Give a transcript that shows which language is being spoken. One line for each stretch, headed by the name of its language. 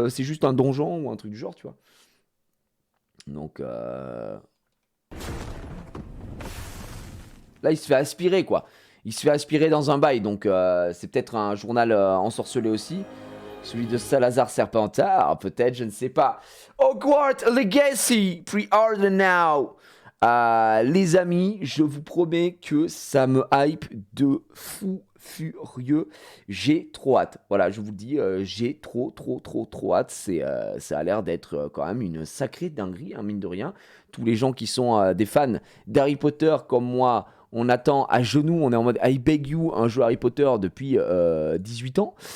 French: C'est juste un donjon ou un truc du genre, tu vois. Donc là, il se fait aspirer, quoi. Il se fait aspirer dans un bail. Donc c'est peut-être un journal ensorcelé aussi. Celui de Salazar Serpentard, peut-être, je ne sais pas.
English: Hogwarts Legacy, pre-order now.
French: Les amis, je vous promets que ça me hype de fou furieux. J'ai trop hâte. Voilà, je vous le dis, j'ai trop hâte. Ça a l'air d'être quand même une sacrée dinguerie, hein, mine de rien. Tous les gens qui sont des fans d'Harry Potter comme moi, on attend à genoux, on est en mode
English: I beg you,
French: un jeu Harry Potter depuis 18 ans.